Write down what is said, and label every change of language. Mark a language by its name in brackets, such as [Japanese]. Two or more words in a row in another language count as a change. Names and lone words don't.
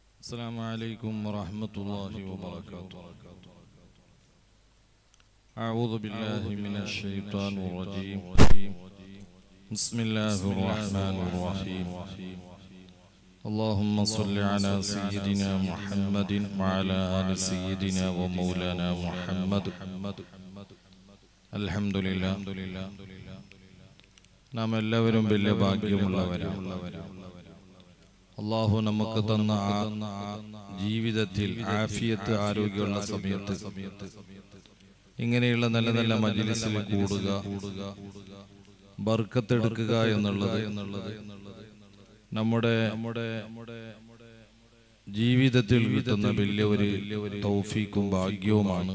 [Arabic] السلام عليكم ورحمة الله وبركاته. أعوذ بالله من الشيطان الرجيم. بسم الله الرحمن الرحيم. اللهم صل على سيدنا محمد وعلى آل سيدنا ومولانا محمد. الحمد لله. [Malayalam] നാം എല്ലാവരും വലിയ ഭാഗ്യമുള്ളവരാണ്. അല്ലാഹു നമുക്ക് തന്ന ജീവിതത്തിൽ ആഫിയത്ത് ആരോഗ്യമുള്ള സമയത്ത് ഇങ്ങനെയുള്ള നല്ല നല്ല മജ്‌ലിസിൽ കൂടുക, ബർക്കത്ത് എടുക്കുക എന്നുള്ളത് നമ്മുടെ ജീവിതത്തിൽ കിട്ടുന്ന വലിയ ഒരു തൗഫീഖും ഭാഗ്യവുമാണ്.